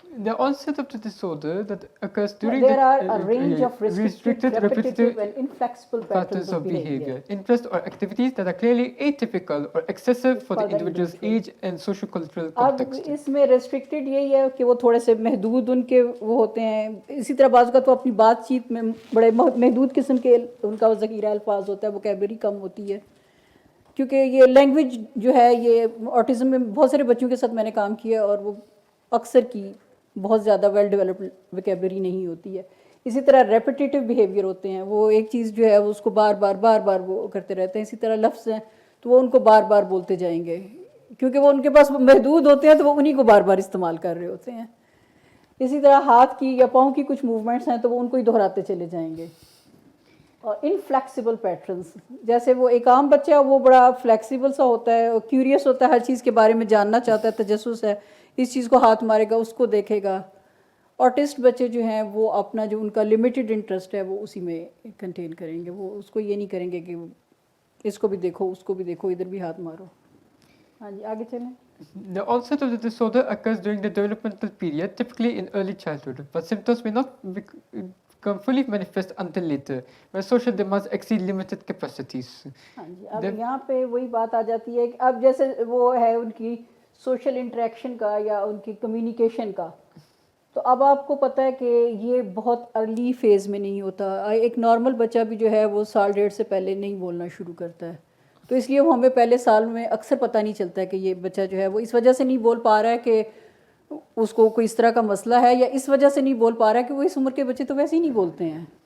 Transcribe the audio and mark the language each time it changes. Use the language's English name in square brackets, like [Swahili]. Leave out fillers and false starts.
[English] The onset of the disorder that occurs during There are the a range of restricted, repetitive and inflexible patterns of behavior, interests or activities that are clearly atypical or excessive for the individual's age and socio-cultural [Urdu] اب [English] context. [Urdu] اس میں restricted یہی ہے کہ وہ تھوڑے سے محدود ان کے وہ ہوتے ہیں. اسی طرح بعض کا تو اپنی بات چیت میں بڑے محدود قسم کے ان کا ذخیرہ الفاظ ہوتا ہے, ووکیبلری کم ہوتی ہے, کیونکہ یہ لینگویج جو ہے یہ آٹزم میں بہت سارے بچوں کے ساتھ میں نے کام کیا اور وہ اکثر کی بہت زیادہ ویل ڈیولپڈ ووکیبلری نہیں ہوتی ہے. اسی طرح ریپیٹیٹیو بیہیویئر ہوتے ہیں, وہ ایک چیز جو ہے وہ اس کو بار بار وہ کرتے رہتے ہیں. اسی طرح لفظ ہیں تو وہ ان کو بار بار بولتے جائیں گے کیونکہ وہ ان کے پاس محدود ہوتے ہیں تو وہ انہی کو بار بار استعمال کر رہے ہوتے ہیں. اسی طرح ہاتھ کی یا پاؤں کی کچھ موومنٹس ہیں تو وہ ان کو ہی دہراتے چلے جائیں گے. اور انفلیکسیبل پیٹرنس, جیسے وہ ایک عام بچہ وہ بڑا فلیکسیبل سا ہوتا ہے, اور کیوریس ہوتا ہے, ہر چیز کے بارے میں جاننا چاہتا ہے, تجسس ہے, اس چیز کو ہاتھ مارے گا, اس کو دیکھے گا. آرٹسٹ بچے جو ہیں وہ اپنا جو ان کا لمیٹڈ انٹرسٹ ہے وہ اسی میں کنٹین کریں گے. وہ اس کو یہ نہیں کریں گے کہ اس کو بھی دیکھو, اس کو بھی دیکھو, ادھر بھی ہاتھ مارو. ہاں جی آگے چلیں. [English] The onset of the disorder occurs during the developmental period, typically in early childhood, but symptoms may not become fully manifest until later, when social demands exceed limited capacities. [Urdu] ہاں جی اب یہاں پہ وہی بات آ جاتی ہے کہ اب جیسے وہ ہے ان کی سوشل انٹریکشن کا یا ان کی کمیونیکیشن کا, تو اب آپ کو پتہ ہے کہ یہ بہت ارلی فیز میں نہیں ہوتا. ایک نارمل بچہ بھی جو ہے وہ سال ڈیڑھ سے پہلے نہیں بولنا شروع کرتا ہے, تو اس لیے وہ ہمیں پہلے سال میں اکثر پتہ نہیں چلتا ہے کہ یہ بچہ جو ہے وہ اس وجہ سے نہیں بول پا رہا ہے کہ اس کو کوئی اس طرح کا مسئلہ ہے, یا اس وجہ سے نہیں بول پا رہا ہے کہ وہ اس عمر کے بچے تو ویسے ہی نہیں بولتے ہیں.